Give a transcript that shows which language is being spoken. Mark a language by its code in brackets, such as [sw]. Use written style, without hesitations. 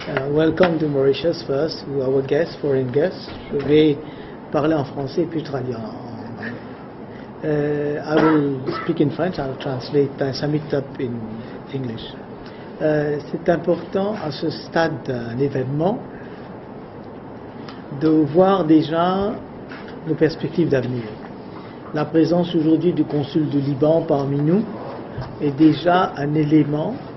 [en] Welcome to Mauritius first, to our guests, foreign guests. [fr] Je vais parler en français puis traduire en anglais. [en] I will speak in French. I'll translate and sum it up in English. [fr] C'est important à ce stade d'un événement de voir déjà nos perspectives d'avenir. La présence aujourd'hui du consul du Liban parmi nous est déjà un élément